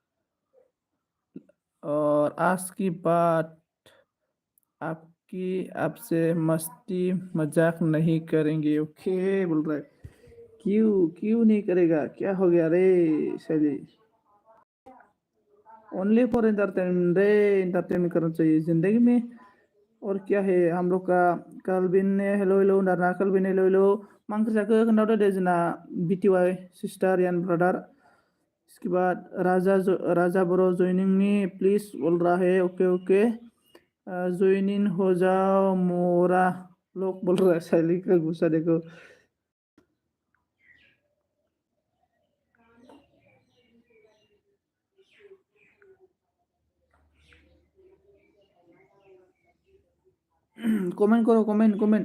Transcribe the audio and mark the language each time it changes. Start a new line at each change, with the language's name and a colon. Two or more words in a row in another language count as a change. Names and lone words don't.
Hindi: और आज की बात आपकी, आपसे मस्ती मजाक नहीं करेंगे, ओके बोल रहा है। क्यों क्यों नहीं करेगा? क्या हो गया रे शैली?
English: only for entertainment
Hindi: रे, एंटरटेनमेंट करना चाहिए जिंदगी में। और क्या है हम लोग का? कलबिन ने हेलो हेलो नारना, कलबिन हेलो हेलो।
Bodo: मा ओंख्रि जाखो खोन्थाहरदो दे जोंना
English: BTY sister and brother.
Hindi: इसके बाद राजा ब्रो
English: joining me please
Hindi: बोल रहा है, ओके ओके। ज्वाइनिंग हो जाओ मोरा लोग बोल रहा है, शैली का गुस्सा देखो। कमेंट करो, कमेंट कमेंट।